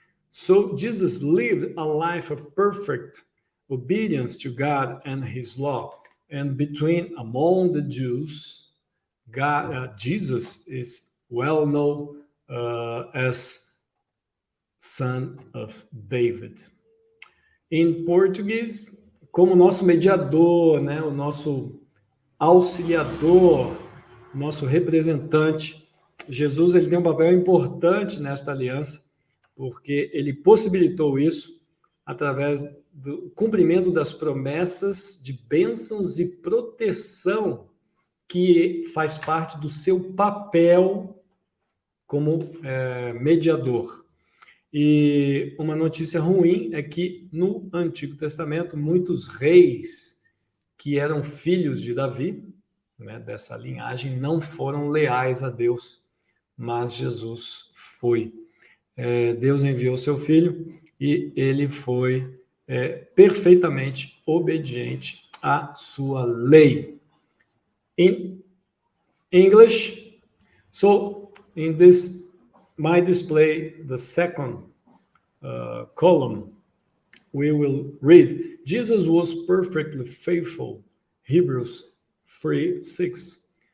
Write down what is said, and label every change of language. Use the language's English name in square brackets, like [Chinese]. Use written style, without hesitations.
[English] So Jesus lived a life of perfect obedience to God and his law. And among the Jews, Jesus is well known as son of David. [Portuguese] Em português, como nosso mediador, né, o nosso auxiliador, nosso representante, Jesus ele tem um papel importante nesta aliança, porque ele possibilitou isso através do cumprimento das promessas de bênçãos e proteção que faz parte do seu papel como mediador. E uma notícia ruim é que no Antigo Testamento muitos reis que eram filhos de Davi, né, dessa linhagem, não foram leais a Deus, mas Jesus foi. Deus enviou seu filho e ele foi perfeitamente obediente à sua lei. [English] In English, so in this my display, the second column, we will read, Jesus was perfectly faithful, Hebrews 3:6.